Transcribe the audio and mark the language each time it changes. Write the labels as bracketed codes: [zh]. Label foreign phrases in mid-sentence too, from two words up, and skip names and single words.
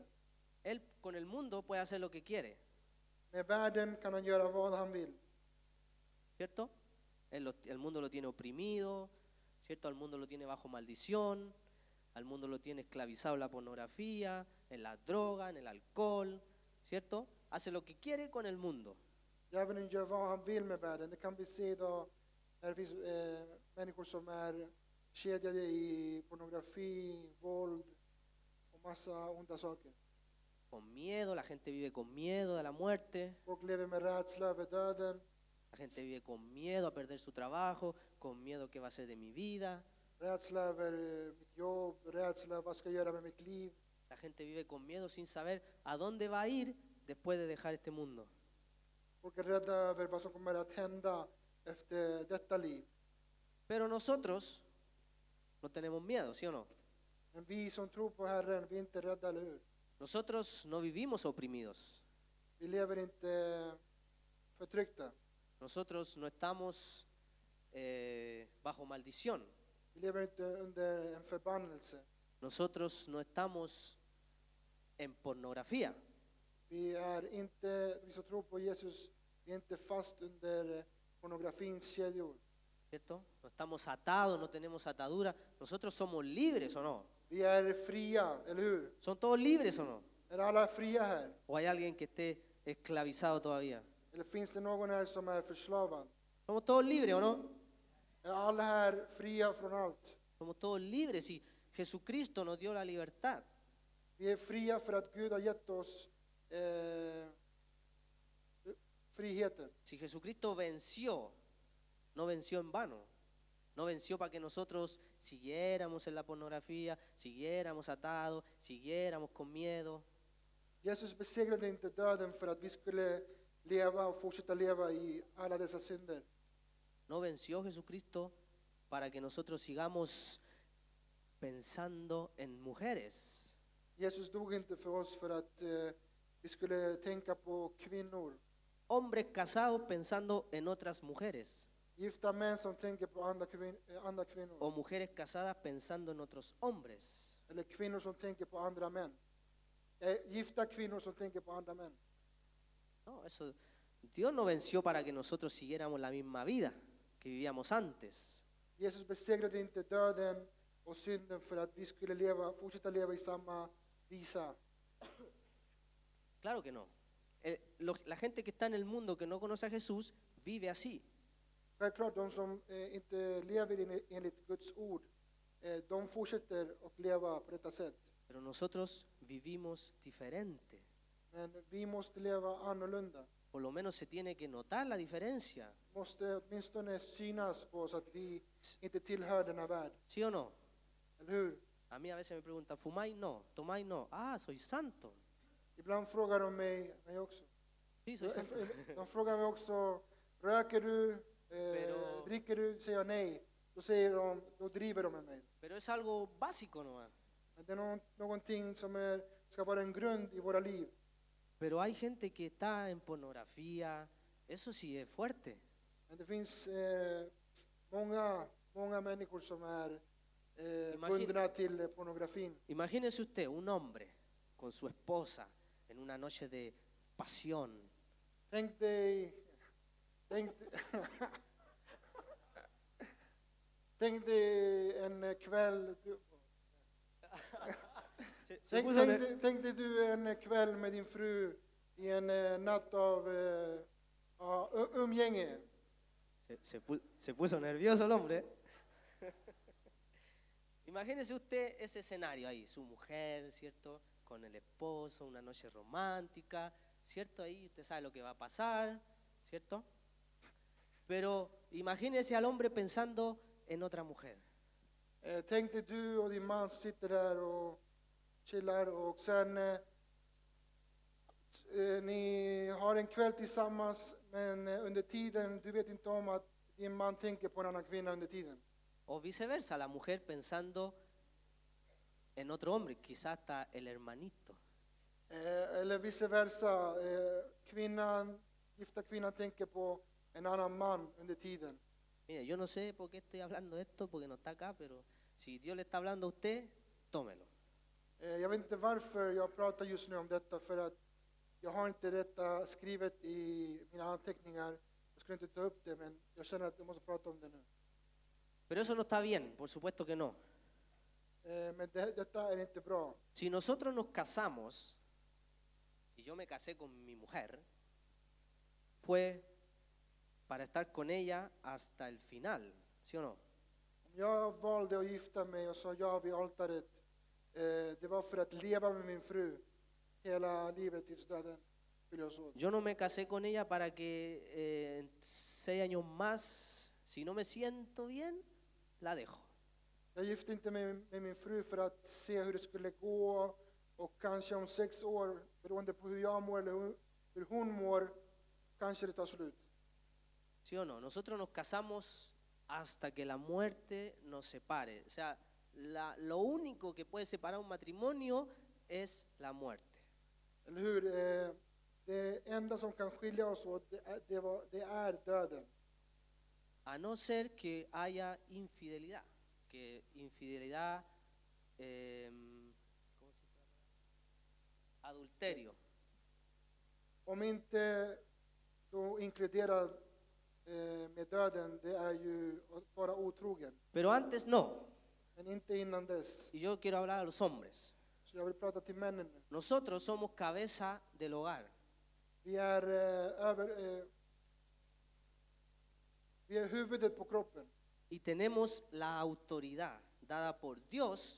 [es] Él con el mundo puede hacer lo que quiere, [sv] Med världen kan han göra vad han vill. [es] ¿cierto? El mundo lo tiene oprimido, ¿cierto? Al mundo lo tiene bajo maldición, al mundo lo tiene esclavizado en la pornografía, en la droga, en el alcohol, ¿cierto? Hace lo que quiere con el mundo. [sv] Djävulen gör vad han vill med världen. Det kan vi se idag när det finns människor som är kedjade i pornografi, våld och massa onda saker. [es] Con miedo, la gente vive con miedo de la muerte, [sv] Folk lever med rädsla över döden. [es] la gente vive con miedo a perder su trabajo, con miedo qué va a ser de mi vida. [sv] Rädsla över mitt jobb, rädsla vad ska jag göra med mitt liv. [es] La gente vive con miedo sin saber a dónde va a ir después de dejar este mundo. [sv] Folk är rädda över vad som kommer att hända efter detta liv. [es] Pero nosotros no tenemos miedo, ¿sí o no? [sv] Men vi som tror på Herren, vi är inte rädda, eller hur? [es] Nosotros no vivimos oprimidos. [sv] Vi lever inte förtryckta. [es] Nosotros no estamos bajo maldición. [sv] Vi lever inte under en förbannelse. [es] Nosotros no estamos en pornografía. [sv] Vi som tror på Jesus, vi är inte fast under pornografins kedjor. [es] ¿cierto? No estamos atados, no tenemos atadura. Nosotros somos libres o no. [sv] Vi är fria, eller hur? [es] ¿Son todos libres o no? [sv] Är alla fria här? [es] ¿O hay alguien que esté esclavizado todavía? [sv] Eller finns det någon här som är förslavad? [es] Somos todos libres o no? [sv] Är alla här fria från allt? [es] Somos todos libres y Jesucristo nos dio la libertad. [sv] Vi är fria för att Gud har gett oss friheten. [es] Si Jesucristo venció, no venció en vano. No venció para que nosotros siguiéramos en la pornografía, siguiéramos atados, siguiéramos con miedo. [sv] Jesus besegrade inte döden för att vi skulle leva och fortsätta leva i alla dessa synder. [es] No venció Jesucristo para que nosotros sigamos pensando en mujeres. [sv] Jesus dog inte för oss för att vi skulle tänka på kvinnor. [es] Hombres casados pensando en otras mujeres. [sv] Gifta män som tänker på andra kvinnor. [es] O mujeres casadas pensando en otros hombres. [sv] Eller kvinnor som tänker på andra män. Gifta kvinnor som tänker på andra män. [es] No, eso, Dios no venció para que nosotros siguiéramos la misma vida que vivíamos antes. [sv] Jesus besegrade inte döden och synden för att vi skulle fortsätta leva i samma visa. [es] Claro que no. La gente que está en el mundo que no conoce a Jesús vive así. [sv] Självklart, de som inte lever enligt Guds ord, de fortsätter att leva på detta sätt. [es] Pero nosotros vivimos diferente. [sv] Men vi måste leva annorlunda. [es] Por lo menos se tiene que notar la diferencia. [sv] Måste åtminstone synas på oss att vi inte tillhör denna värld. [es] ¿Sí o no? [sv] Eller hur? [es] A mí a veces me preguntan, ¿fumáis? No. ¿Tomáis? No. Ah, soy santo. [sv] Ibland frågar de mig också. [es] Sí, soy santo. [sv] De frågar mig också, röker du? [es] Pero- [sv] Dricker du? Säger jag nej. Då driver de med mig. [es] Pero es algo básico nomás. [sv] Men det är någonting som ska vara en grund i våra liv. [es] Pero hay gente que está en pornografía. Eso sí es fuerte. [sv] Men det finns många människor som är bundna till pornografin. [es] Imagínese usted un hombre con su esposa en una noche de pasión. [sv] Tänk dig tänk dig en kväll. Tänk dig du en kväll med din fru i en natt av umgänge. [es] Se puso nervioso el hombre. Imagínese usted ese escenario ahí, su mujer, ¿cierto? Con el esposo, una noche romántica, ¿cierto? Ahí usted sabe lo que va a pasar, ¿cierto? Pero imagínese al hombre pensando en otra mujer. [sv] Tänk dig du och din man sitter där och chillar och sen ni har en kväll tillsammans, men under tiden du vet inte om att din man tänker på en annan kvinna under tiden. [es] O viceversa, la mujer pensando en otro hombre, quizás hasta el hermanito. [sv] Eller viceversa, gifta kvinnan tänker på en annan man under tiden. [es] Mire, yo no sé por qué estoy hablando de esto, porque no está acá, pero si Dios le está hablando a usted, tómelo. [sv] Jag vet inte varför jag pratar just nu om detta, för att jag har inte detta skrivet i mina anteckningar. Jag skulle inte ta upp det, men jag känner att jag måste prata om det nu. [es] Pero eso no está bien, por supuesto que no. [sv] Men detta är inte bra. [es] Si nosotros nos casamos, si yo me casé con mi mujer, fue para estar con ella hasta el final, ¿sí o no? [sv] Om jag valde att gifta mig och sa ja vid altaret, det var för att leva med min fru hela livet tills döden skiljer oss åt. [es] Yo no me casé con ella para que en 6 años más, si no me siento bien, la dejo. [sv] Jag gifte inte mig med min fru för att se hur det skulle gå, och kanske om 6 år, beroende på hur jag mår eller hur hon mår, kanske det tar slut. [es] ¿Sí o no? Nosotros nos casamos hasta que la muerte nos separe. O sea, lo único que puede separar un matrimonio es la muerte. [sv] Eller hur? Det enda som kan skilja oss åt, det är döden. [es] A no ser que haya infidelidad. Que infidelidad, ¿cómo se llama? Adulterio. [sv] Om inte då inkluderar med döden, det är ju att vara otrogen. [es] Pero antes no. [sv] Men inte innan dess. [es] Y yo quiero hablar a los hombres. [sv] Så jag vill prata till männen nu. [es] Nosotros somos cabeza del hogar. [sv] Vi är, vi är huvudet på kroppen. [es] Y tenemos la autoridad dada por Dios